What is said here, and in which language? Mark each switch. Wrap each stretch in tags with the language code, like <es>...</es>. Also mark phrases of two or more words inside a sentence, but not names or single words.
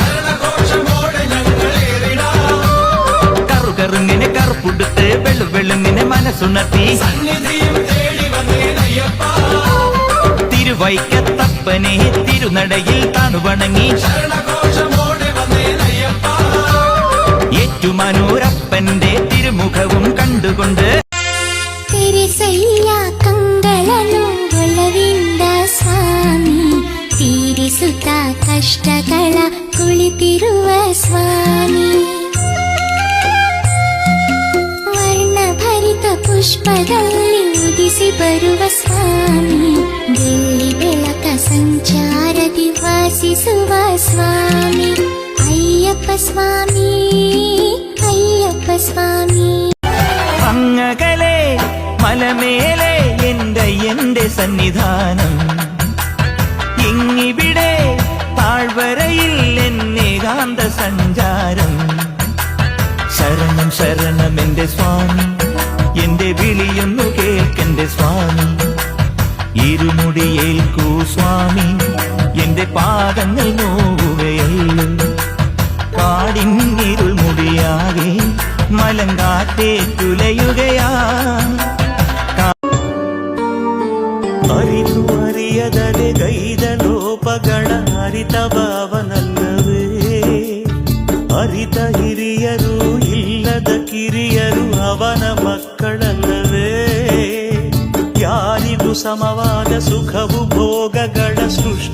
<ml>കറുകറുങ്ങിനെ കറുപ്പുടുത്ത് വെളുവെളുങ്ങിനെ മനസ്സുണർത്തി തിരുവൈക്കത്തപ്പനെ തിരുനടയിൽ താണുവണങ്ങി ഏറ്റുമാനൂരപ്പന്റെ തിരുമുഖവും കണ്ടുകൊണ്ട്</ml> <kn>ಸ್ವಾಮಿ ತೀರಿಸುತ್ತ ಕಷ್ಟಗಳ ಕುಳಿತಿರುವ ಸ್ವಾಮಿ ವರ್ಣಭರಿತ ಪುಷ್ಪದಲ್ಲಿ ಉದಿಸಿ ಬರುವ ಸ್ವಾಮಿ ಸಂಚಾರದಿ ವಾಸಿಸುವ ಸ್ವಾಮಿ ಅಯ್ಯಪ್ಪ ಸ್ವಾಮಿ ಅಯ್ಯಪ್ಪ ಸ್ವಾಮಿ</kn> <ml>അങ്ങകലെ മലമേലെ എന്റെ സന്നിധാനം ഇങ്ങിവിടെ താഴ്വരയിൽ എന്നേകാന്ത സഞ്ചാരം ശരണം ശരണം എന്റെ സ്വാമി എന്റെ വിളിയൊന്നു കേൾക്കെന്റെ സ്വാമി ഇരുമുടിയേൽക്കൂ സ്വാമി എന്റെ പാദങ്ങൾ നോവുകയല്ലോ കാടിന്നിരുൾ മുടിയാകെ മലങ്കാറ്റേറ്റുലയുകയാ</ml> <kn>ಅರಿತು ಅರಿಯದರೆ ಗೈದ ಲೋಪಗಳ ಅರಿತ ಭಾವನಲ್ಲವೇ ಅರಿತ ಹಿರಿಯರು ಇಲ್ಲದ ಕಿರಿಯರು ಅವನ ಮಕ್ಕಳಲ್ಲವೇ ಯಾರಿಗೂ ಸಮವಾದ ಸುಖವು ಭೋಗಗಳ ಸೃಷ್ಟಿ</kn>